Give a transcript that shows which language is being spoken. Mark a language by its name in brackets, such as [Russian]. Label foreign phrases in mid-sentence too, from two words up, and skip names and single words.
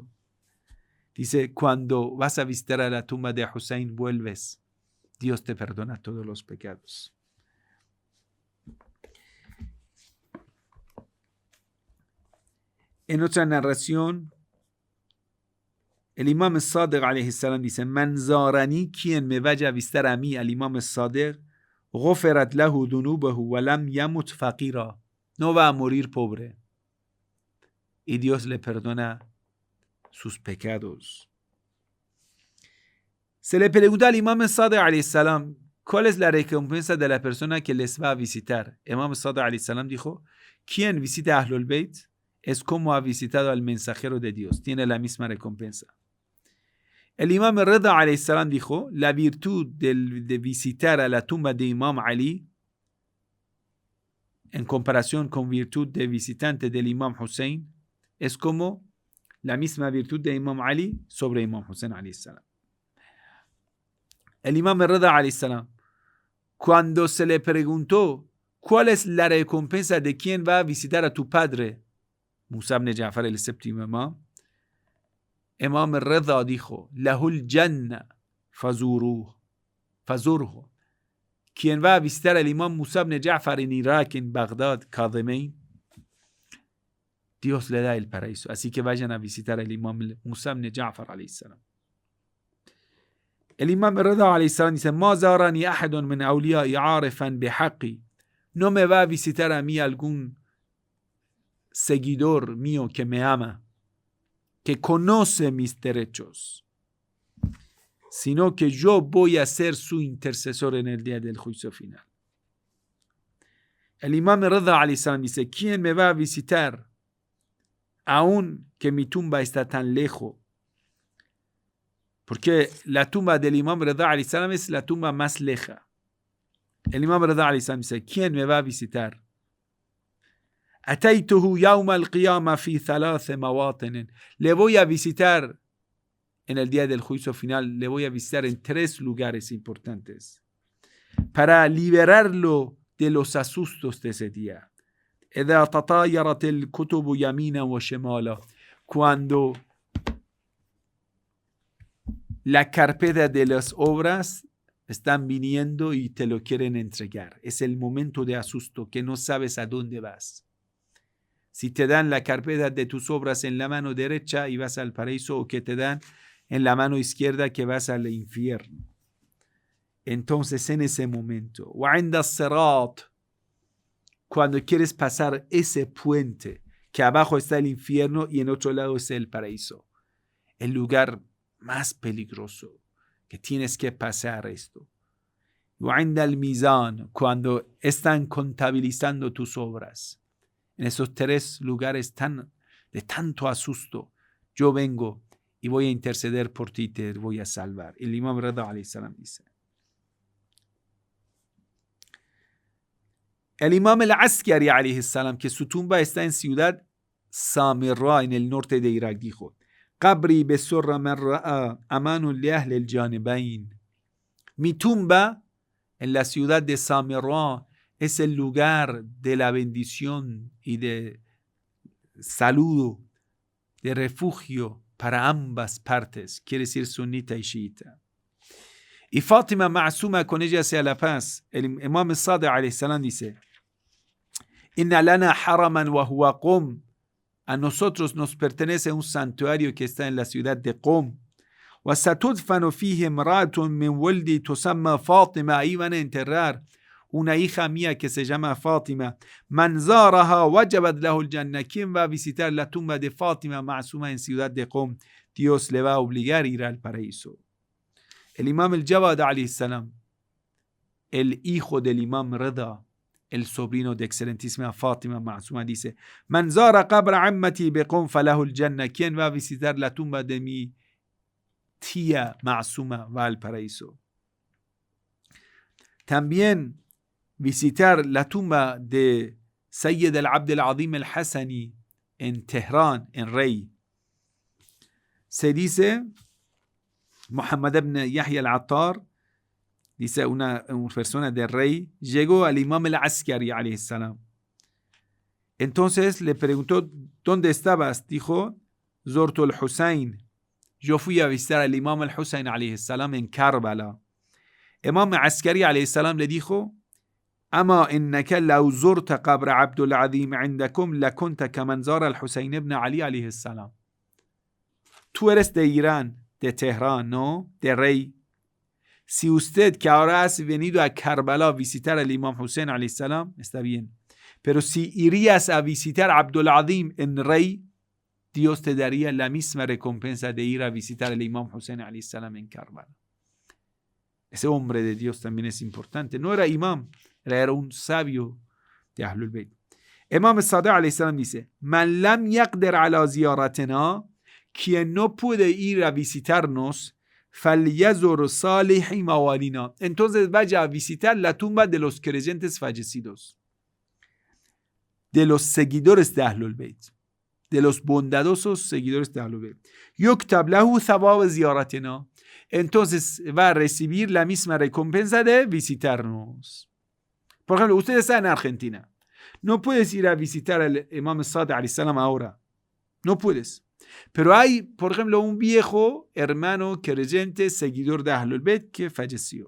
[Spanish] Dice, cuando vas a visitar a la tumba de Hussein, vuelves. Dios te perdona todos los pecados. En otra narración, el Imam al-Sadiq [Arabic] عليه السلام [Spanish] dice, [Arabic] من زارني, [Spanish] quien me vaya a visitar a mí, al Imam al-Sadiq, [Arabic] غفرت له ذنوبه ولم يمت فقيرا, [Spanish] no va a morir pobre y Dios le perdona sus pecados. Se le pregunta al Imam al-Sadiq [Arabic] عليه السلام, [Spanish] ¿cuál es la recompensa de la persona que les va a visitar? Imam al-Sadiq [Arabic] عليه السلام [Spanish] dijo, quien visita a Ahlul Bayt es como ha visitado al mensajero de Dios, tiene la misma recompensa. El Imam al-Rida [Arabic] عليه السلام [Spanish] dijo, la virtud de visitar a la tumba de Imam Ali en comparación con virtud de visitante del Imam Hussein es como la misma virtud de Imam Ali sobre Imam Hussein [Arabic] عليه السلام. [Spanish] El Imam al-Rida [Arabic] عليه السلام, [Spanish] cuando se le preguntó cuál es la recompensa de quien va a visitar a tu padre, Musa ibn Ja'far el séptimo imam, Imam al-Rida dijo, [Arabic] له الجنة فزره. [Spanish] Quien va a visitar al Imam Musa ibn Ja'far en Irak, en Bagdad, Kadhimain, Dios le da el paraíso. Así que vayan a visitar al Imam Musa ibn Ja'far [Arabic] عليه السلام. El Imam al-Rida عليه السلام dice, ما زارني أحد من أوليائي عارفا بحقي. [Spanish] No me va a visitar a mí algún seguidor mío que me ama, que conoce mis derechos. sino que yo voy a ser su intercesor en el día del juicio final. El imam Rida [Arabic] عليه السلام [Spanish] dice, ¿quién me va a visitar aún que mi tumba está tan lejos? Porque la tumba del imam Rida [Arabic] عليه السلام [Spanish] es la tumba más leja. El imam Rida [Arabic] عليه السلام [Spanish] dice, ¿quién me va a visitar? [Arabic] أتيته يوم القيامة في ثلاث مواطن. [Spanish] Le voy a visitar en el día del juicio final, le voy a visitar en 3 lugares importantes para liberarlo de los asustos de ese día. [Arabic] إذا تطايرت الكتب يمينا وشمالا. [Spanish] Cuando la carpeta de las obras están viniendo y te lo quieren entregar. Es el momento de asusto que no sabes a dónde vas. Si te dan la carpeta de tus obras en la mano derecha y vas al paraíso, o que te dan en la mano izquierda que vas al infierno. Entonces en ese momento, [Arabic] وعند الصراط, [Spanish] cuando quieres pasar ese puente, que abajo está el infierno y en otro lado está el paraíso, el lugar más peligroso, que tienes que pasar esto. [Arabic] وعند الميزان, [Spanish] cuando están contabilizando tus obras. En esos 3 lugares de tanto asusto, yo vengo y voy a interceder por ti, te voy a salvar. El imam Rida [Arabic] عليه السلام [Spanish] dice. El imam al-Askari [Arabic] عليه السلام, [Spanish] que su tumba está en ciudad Samirra, en el norte de Irak, dijo, [Arabic] قبري بسر من رأى أمان لأهل الجانبين. [Spanish] Mi tumba en la ciudad de Samirra es el lugar de la bendición y de saludo, de refugio para ambas partes, quiere decir sunita y chiita. Y Fátima Ma'suma, con ella sea la paz. [Arabic] El imam Sadiq عليه السلام dice, إن لنا حرما وهو قم. [Spanish] A nosotros nos pertenece un santuario que está en la ciudad de Qum. [Arabic] وستدفن فيه امرأة من ولدي تسمى فاطمة. [Spanish] Ahí van a enterrar una hija mía que se llama Fátima. [Arabic] من زارها وجبت له الجنة. [Spanish] ¿Quién va a visitar la tumba de Fátima Ma'suma en ciudad de Qum? Dios le va a obligar a ir al paraíso. El imam al-Jawad [Arabic] عليه السلام, [Spanish] el hijo del imam Rida, el sobrino de excelentísima Fátima Ma'suma, dice, [Arabic] من زار قبر عمتي بقم فله الجنة. [Spanish] ¿Quién va a visitar la tumba de mi tía Ma'suma? Va al paraíso. También visitar la tumba de Sayyid al-Abd al-Azim al-Hasani en Teherán, en Rey. Se dice, Muhammad ibn Yahya al-Attar, dice una persona de Rey, llegó al imam al-Askari [Arabic] عليه السلام. [Spanish] Entonces le preguntó, ¿dónde estabas? Dijo, [Arabic] زرت الحسين. [Spanish] Yo fui a visitar al imam al-Husayn [Arabic] عليه السلام [Spanish] en Karbala. Imam al-Askari [Arabic] عليه السلام [Spanish] le dijo, [Arabic] أما إنك لو زرت قبر عبد العظيم عندكم لكنت كمن زار الحسين ابن علي عليه السلام. [Spanish] Tú eres de Irán, de Teherán, ¿no? De Rey. Si usted que ahora has venido a Karbala a visitar al imam Hussein [Arabic] عليه السلام, [Spanish] está bien. Pero si irías a visitar a Abdul Azim en Rey, Dios te daría la misma recompensa de ir a visitar al imam Hussein [Arabic] عليه السلام [Spanish] en Karbala. Ese hombre de Dios también es importante. No era imam, era un sabio de Ahlul Bayt. [Arabic] Imam Sadiq عليه السلام dice, من لم يقدر على زيارتنا, [Spanish] quien no puede ir a visitarnos, [Arabic] فليزر صالحي موالينا. [Spanish] Entonces vaya a visitar la tumba de los creyentes fallecidos, de los seguidores de Ahlul Bayt, de los bondadosos seguidores de Ahlul Bayt. [Arabic] يكتب له ثواب زيارتنا. [Spanish] Entonces va a recibir la misma recompensa de visitarnos. Por ejemplo, usted está en Argentina. No puedes ir a visitar al imam Sadiq [Arabic] عليه السلام [Spanish] ahora. No puedes. Pero hay, por ejemplo, un viejo hermano creyente, seguidor de Ahlul Bayt, que falleció.